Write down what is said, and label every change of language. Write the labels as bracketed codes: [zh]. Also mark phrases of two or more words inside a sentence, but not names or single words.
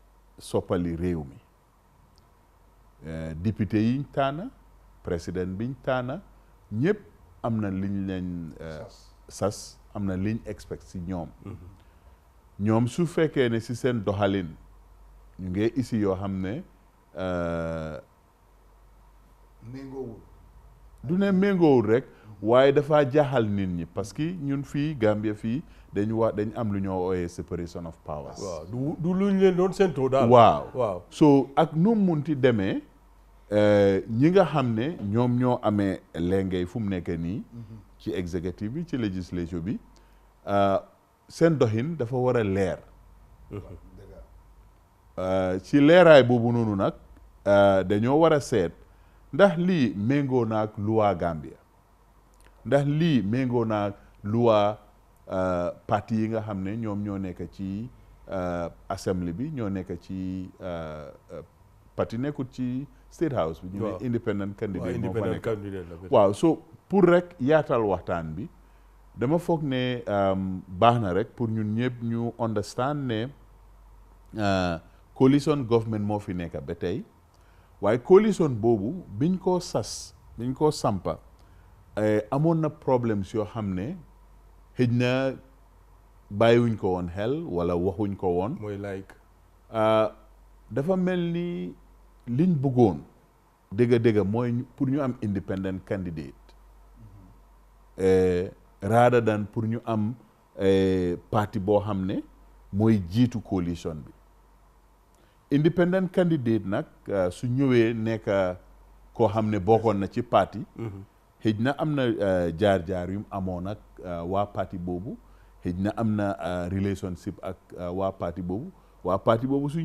[wo] soppali réew mi député yiñ tànna président biñ tànna ñëpp am na liñ leen sas am na liñ expect si ñoom ñoom su fekkee ne si seen doxalin ñu ngi isi yoo xam ne méngoowul du ne méngoowul rek waaye dafa jaaxal nit ñi parce que ñun fii Gambia fii dañ am lu ñoo ooyee [en] separation of powers. [wo] waaw du luñ leen doon séentoo daal. waaw so ak nu mu munti demee ñi nga xam ne ñoom ñoo amee lengay fu mu nekk nii. ci executive bi ci législature bi seen doxin dafa war a leer. ci leeraay boobu noonu nag dañoo war a seet ndax lii méngoo naag luwaa Gambia ndax lii méngoo naag luwaa parti yi nga xam ne ñoom ñoo nekk ci assembly bi ñoo nekk ci parti nekkul ci state house bi. ñu ne [en] independent candidate [wo] moo fa nekk waaw so pour rek yaatal waxtaan bi dama foog ne baax na rek pour ñun ñëpp ñu understand ne [en] coalition government [wo] moo fi nekk ba tey waaye coalition boobu biñ koo sampa amoon na problèmes yoo xam ne xëj na bàyyiwuñ ko woon xel wala waxuñ ko woon. mooy like. dafa mel ni liñ bëggoon dëgg-dëgg mooy pour ñu am [en] independent candidate rather than [wo] pour ñu am parti boo xam ne mooy jiitu coalition bi. [en] independent candidate [wo] nag su ñëwee nekk koo xam ne bokkoon na ci parti. xëj na am na jaar-jaar yu mu amoon ak waa parti boobu xëj na am na relationship ak waa parti boobu su